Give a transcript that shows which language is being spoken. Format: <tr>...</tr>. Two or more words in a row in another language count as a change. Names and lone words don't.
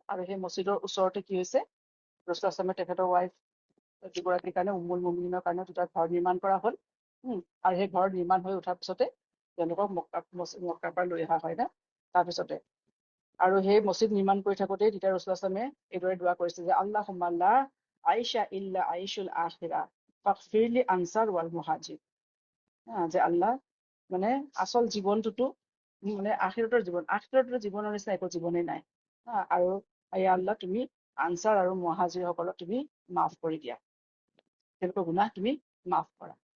<as>আৰু সেই মছজিদৰ ওচৰতে কি হৈছে, ৰাসূল আসলামে তেখেতৰ ৱাইফ দুগৰাকীৰ কাৰণে, উম্মুল মুমিনিনৰ কাৰণে দুটা ঘৰ নিৰ্মাণ কৰা হ'ল। আৰু সেই ঘৰ নিৰ্মাণ হৈ উঠাৰ পিছতে তেওঁলোকক মক্কাৰ পৰা লৈ অহা হয় না, তাৰপিছতে। আৰু সেই মছজিদ নিৰ্মাণ কৰি থাকোঁতেই তেতিয়া ৰাসূল আসলামে এইদৰে দোৱা কৰিছিল যে</as> <ar>اللهم لا عيش إلا عيش الآخرة فاغفر للأنصار والمهاجر.</ar> <as>যে আল্লাহ, মানে আচল জীৱনটোতো মানে আখিৰাতৰ জীৱনৰ নিচিনা একো জীৱনেই নাই। আৰু আল্লাহ তুমি আনছাৰ আৰু মুহাজিৰসকলক তুমি মাফ কৰি দিয়া, তেওঁলোকৰ গুনাহ তুমি মাফ কৰা।</as>